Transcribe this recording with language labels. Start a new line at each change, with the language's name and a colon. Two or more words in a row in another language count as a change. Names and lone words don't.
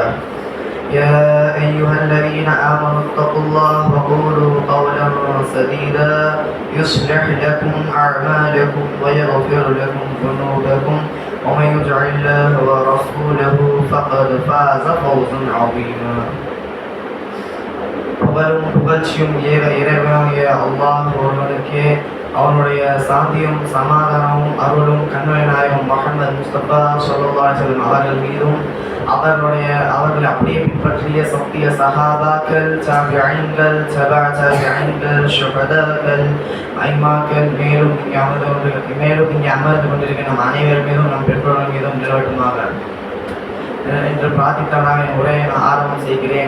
Arabic: يا أيها الذين آمنوا اتقوا الله وقولوا قولا سديدا يصلح لكم أعمالكم ويغفر لكم ذنوبكم، ومن يطع الله ورسوله فقد فاز فوزا عظيما.
Tamil: புகழும் புகழ்ச்சியும் ஏக இறைவனாகிய அல்லாஹ் ஒருவனுக்கே, அவனுடைய சாந்தியும் சமாதானமும் அருளும் கண்மணி நாயகம் முஹம்மது முஸ்தபா
Arabic: صلى الله عليه وسلم
Tamil: அவர்கள் மீதும், அவர்களை அப்படியே பின்பற்றிய சத்திய சஹாபாக்கள், தாபிஈன்கள், தபா தாபிஈன்கள், ஷுஹதாக்கள், ஐமாக்கள், மேலும் இங்கே அமர்ந்து கொண்டிருக்கிற நம் அனைவர் மீதும், நம் பெற்றோர்கள் மீதும் நிலவட்டுமாக என்று பிரார்த்தித்தவனாக என் உரையை நான் ஆரம்பம் செய்கிறேன்.